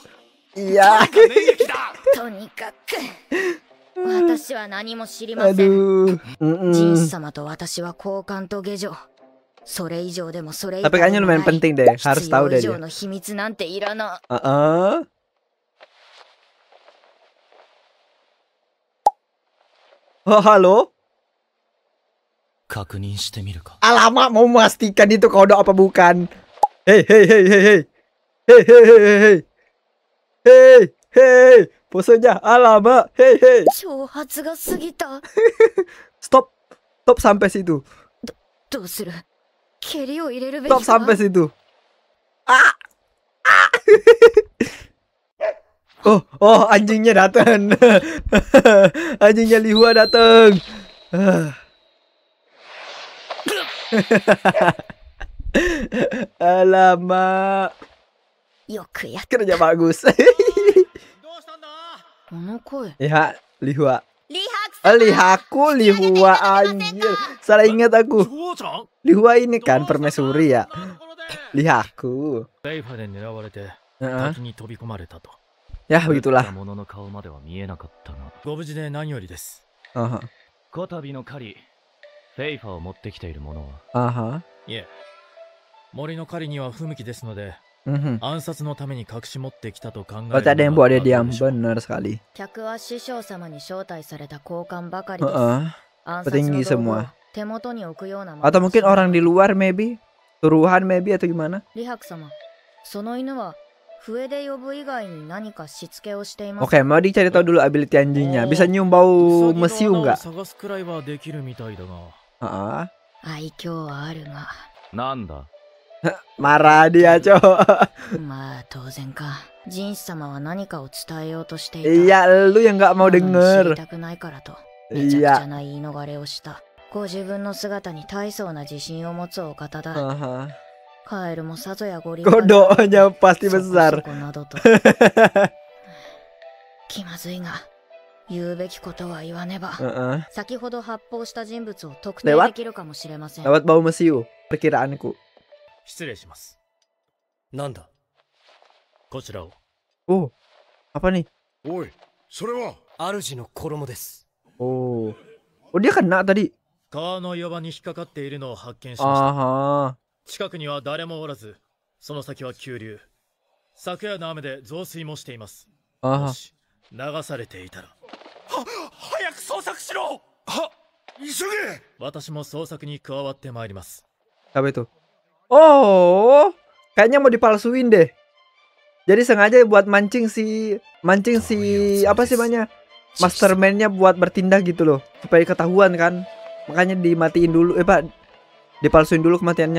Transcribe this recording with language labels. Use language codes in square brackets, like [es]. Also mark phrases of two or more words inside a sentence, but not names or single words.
[id] Aduh. Tapi kayaknya lumayan penting deh, harus tahu deh dia. Oh, halo? [ja] 確認してみるか。 [id] Alamak, mau memastikan itu kodok apa bukan? Hei, hei, hei, hei, hei. Hei, hei, hei, hei, hei. Hei, hei. Posenya, alamak. Hei, hei. [ja] 挑発が過ぎた。 [id] Stop. Stop sampai situ. [ja] どうする？蹴りを入れるべき [id] Stop [ja] か？ [id] sampai situ. Ah. Oh, oh, anjingnya datang. Anjingnya Lihua datang. Alamak. [ja] よくやっ [id] Kerja bagus. [ja] この声。 [id] Ya, Lihua. [ja] リハ [id] Lihaku, Lihua anjir. Salah ingat aku. [ja] 父ちゃん [id] Lihua ini kan permaisuri ya. Lihaku. [ja] レイファで狙われて Heeh. 滝に飛び込まれたと。 [id] Ya [ja] 撃った [id] begitulah. [ja] 者の顔までは見えなかったが。ご無事で何よりです。 Aha. こたびの狩り、フェイファを持ってきている者は。 Aha. いえ、森の狩りには不向きですので、 Mhm. 暗殺のために隠し持ってきたと考える Oh, の [id] tadi [ja] が [id] yang buat dia [ja] 妥当 [id] diam, [ja] でしょう。 [id] benar sekali. [ja] 客は師匠様に招待された交換ばかりです。 Heeh. 暗殺の [id] petinggi [ja] 道具を [id] semua. [ja] 手元に置くようなもの [id] Atau [ja] は [id] mungkin [ja] しない [id] orang di luar maybe. Suruhan maybe atau gimana? [ja] リハク様、その犬は笛で呼ぶ以外に何かしつけをしています。 [id] Oke, mau dicari tahu dulu ability anjingnya. Bisa nyium bau mesiu [ja] ウサギの穴を [id] nggak? [ja] 探すくらいはできるみたいだが。 Heeh. 愛嬌はあるが、なんだ [id] Marah dia, cowok. [ja] まあ当然か。ジンス様は何かを伝えようとしていた。 [id] Iya, lu yang nggak mau [ja] なのに知り [id] denger. [ja] たくないからと、めちゃくち [id] Iya. [ja] ゃな言い逃れをした。ご自分の姿に大層な自信を持つお方だ。 Aha. カエルもさぞやご理 [id] Kodoknya pasti [ja] そこそ [id] besar. [ja] こなどと。気まずいが、言うべきことは言わねば。 Heeh. 先ほど発砲した人物を特定 [id] Lewat? [ja] できるかもしれません。 [id] Lewat bau mesiu, perkiraanku. [ja] 失礼します。なんだこちらを。 [id] Oh, apa nih? [ja] おい、それは主の衣です。 [id] Oh, oh dia kena tadi. [ja] 川の岩場に引っかかっているのを発見しました。 Aha. 近くには誰もおらず、その先は急流。昨夜の雨で増水もしています。も Aha. し流されていたら、早く捜索しろ。は急げ。私も捜索に加わってまいります。 [id] Apa itu? Oh, kayaknya mau dipalsuin deh. Jadi sengaja buat mancing si apa sih namanya? Mastermind-nya buat bertindak gitu loh, supaya ketahuan kan. Makanya dimatiin dulu, Pak. Dipalsuin dulu kematiannya.